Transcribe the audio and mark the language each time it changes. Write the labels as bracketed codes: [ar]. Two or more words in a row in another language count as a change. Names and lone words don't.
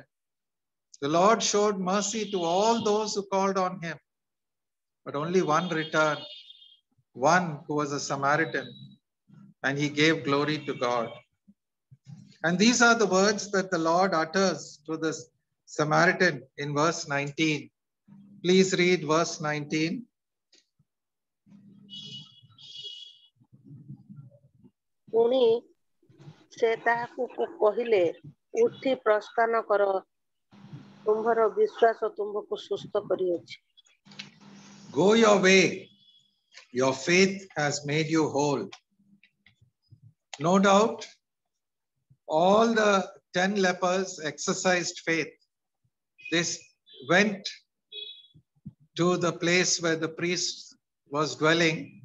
[en] The Lord showed mercy to all those who called on him, but only one returned, one who was a Samaritan, and he gave glory to God. And these are the words that the Lord utters to the Samaritan in verse 19. Please read verse 19. [or] ପୁଣି ସେ ତାହାକୁ କହିଲେ, ଉଠି ପ୍ରସ୍ଥାନ କର, ତୁମ୍ଭର ବିଶ୍ୱାସ ତୁମ୍ଭକୁ ସୁସ୍ଥ କରିଅଛି। [en] Go your way. Your faith has made you whole. No doubt, all the 10 lepers exercised faith. They went to the place where the priest was dwelling.